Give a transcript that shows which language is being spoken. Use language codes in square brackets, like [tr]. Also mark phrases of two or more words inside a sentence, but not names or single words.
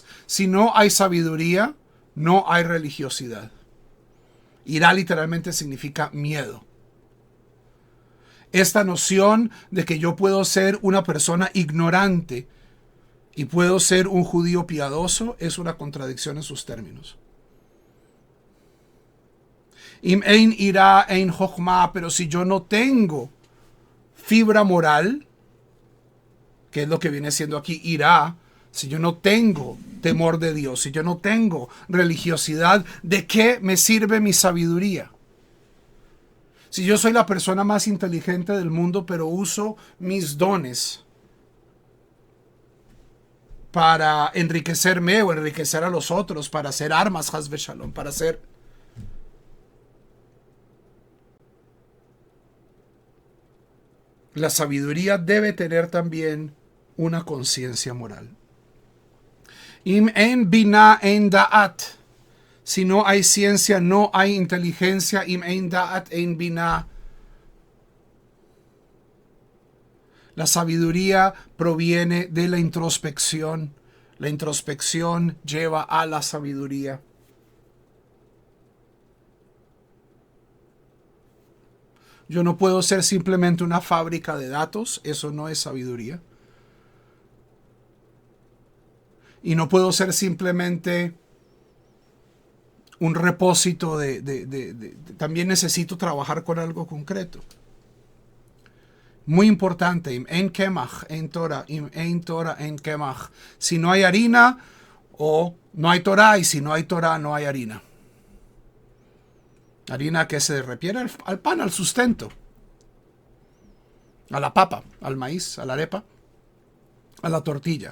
[es] Si no hay sabiduría, no hay religiosidad. Ira literalmente significa miedo. Esta noción de que yo puedo ser una persona ignorante y puedo ser un judío piadoso es una contradicción en sus términos. [he] אם אין יראה אין חכמה, [es] pero si yo no tengo fibra moral, que es lo que viene siendo aquí ira, si yo no tengo temor de Dios, si yo no tengo religiosidad, ¿de qué me sirve mi sabiduría? Si yo soy la persona más inteligente del mundo, pero uso mis dones para enriquecerme o enriquecer a los otros, para hacer armas, [he] חס ושלום, [es] para hacer... La sabiduría debe tener también una conciencia moral. [he] אם אין בינה אין דעת. [es] Si no hay ciencia, no hay inteligencia. [he] אם אין דעת אין בינה. [es] La sabiduría proviene de la introspección. La introspección lleva a la sabiduría. Yo no puedo ser simplemente una fábrica de datos, eso no es sabiduría. Y no puedo ser simplemente un repósito también necesito trabajar con algo concreto. Muy importante, [he] אם אין קמח אין תורה, אם אין תורה אין קמח. [es] Si no hay harina, o no hay Torah, y si no hay Torah, no hay harina. Harina que se refiere al pan, al sustento, a la papa, al maíz, a la arepa, a la tortilla.